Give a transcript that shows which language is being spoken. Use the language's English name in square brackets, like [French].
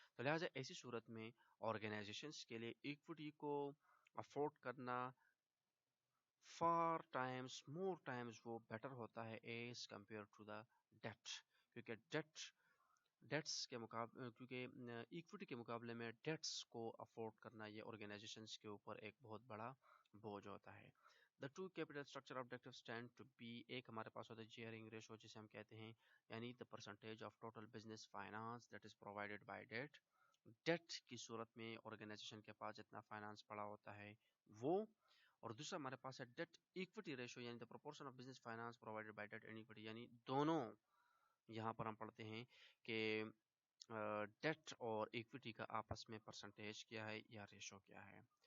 [Urdu] تو لہٰذا ایسی صورت میں آرگنائزیشنس کے لیے ایکوٹی کو افورڈ کرنا فار ٹائمز مور ٹائمز وہ بیٹر ہوتا ہے [English] As compared to the date. [Urdu] کیونکہ ڈیٹس کے مقابلے کیونکہ ایکوٹی کے مقابلے میں ڈیٹس کو افورڈ کرنا یہ آرگنائزیشنس کے اوپر ایک بہت بڑا بوجھ ہوتا ہے. [English] The two capital structure objectives tend to be [Urdu] ایک ہمارے پاس ہوتا ہے [English] gearing ratio [Urdu] جسے ہم کہتے ہیں، یعنی [English] the percentage of total business finance that is provided by debt. [Urdu] Date کی صورت میں آرگنائزیشن کے پاس جتنا فائنانس پڑا ہوتا ہے وہ، اور دوسرا ہمارے پاس ہے ڈیٹ ایکوٹی ریشو یعنی [English] the proportion of business finance provided by debt and equity. [Urdu] یعنی دونوں یہاں پر ہم پڑھتے ہیں کہ ڈیٹ اور ایکوٹی کا آپس میں پرسنٹیج کیا ہے یا ریشو کیا ہے.